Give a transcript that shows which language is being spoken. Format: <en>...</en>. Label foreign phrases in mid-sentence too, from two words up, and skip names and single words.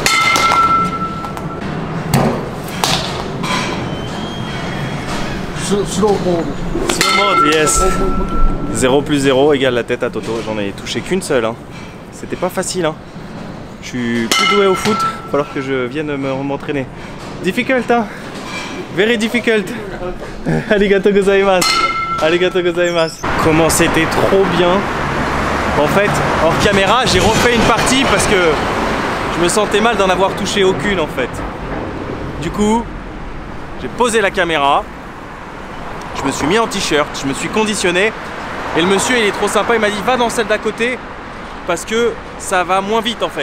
<en>Slow mode. Slow mode, yes.</en> <fr>0 plus 0 égale la tête à Toto. J'en ai touché qu'une seule. Hein. C'était pas facile. Hein. Je suis plus doué au foot. Il va falloir que je vienne m'entraîner.</fr> <en>Difficult, hein. Very difficult.</en> <ja>ありがとうございます。ありがとうございます.</ja> <fr>Comment c'était trop bien. En fait, hors caméra, j'ai refait une partie parce que je me sentais mal d'en avoir touché aucune en fait. Du coup, j'ai posé la caméra, je me suis mis en t-shirt, je me suis conditionné et le monsieur il est trop sympa, il m'a dit va dans celle d'à côté parce que ça va moins vite en fait.</fr>